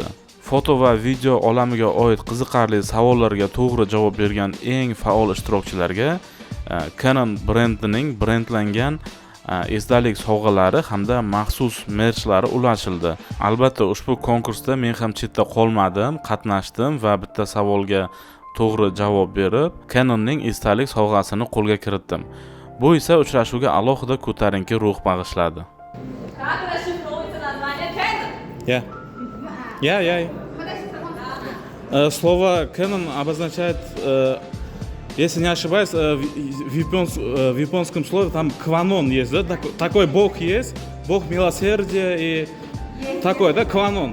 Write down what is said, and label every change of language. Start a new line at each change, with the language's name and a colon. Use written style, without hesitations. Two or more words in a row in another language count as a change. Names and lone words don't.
Uzbek: Foto va video olamiga oid qiziqarli savollarga to'g'ri javob bergan eng faol ishtirokchilarga Canon brendining brendlangan esdalik sovg'alari hamda maxsus merchlari ulashildi. Albatta, ushbu konkursda men ham chetda qolmadim, qatnashdim va bitta savolga to'g'ri javob berib, Canonning esdalik sovg'asini qo'lga kiritdim. Bu esa uchrashuvga alohida ko'tarinki ruh bag'ishladi.
Russian: Как расшифровывается название Canon? Слово Canon обозначает, если не ошибаюсь, в японском слове там кванон есть, да? Такой бог есть, бог милосердия и такой, да, кванон.